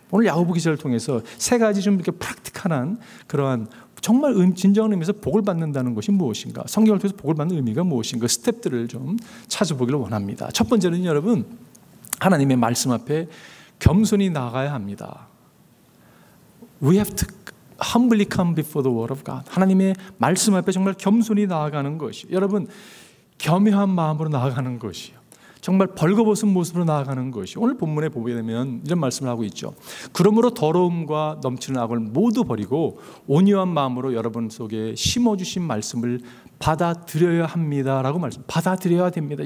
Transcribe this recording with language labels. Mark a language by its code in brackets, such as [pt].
[ko] 오늘 야고보 기자를 통해서 세 가지 좀 이렇게 프랙티컬한 그러한 정말 진정한 의미에서 복을 받는다는 것이 무엇인가, 성경을 통해서 복을 받는 의미가 무엇인가, 스텝들을 좀 찾아보기를 원합니다. 첫 번째는 여러분, 하나님의 말씀 앞에 겸손히 나아가야 합니다. [en] We have to humbly come before the word of God. [ko] 하나님의 말씀 앞에 정말 겸손히 나아가는 것이, 여러분 겸허한 마음으로 나아가는 것이요, 정말 벌거벗은 모습으로 나아가는 것이, 오늘 본문에 보게 되면 이런 말씀을 하고 있죠. 그러므로 더러움과 넘치는 악을 모두 버리고 온유한 마음으로 여러분 속에 심어주신 말씀을 받아들여야 합니다라고 말씀. 받아들여야 됩니다.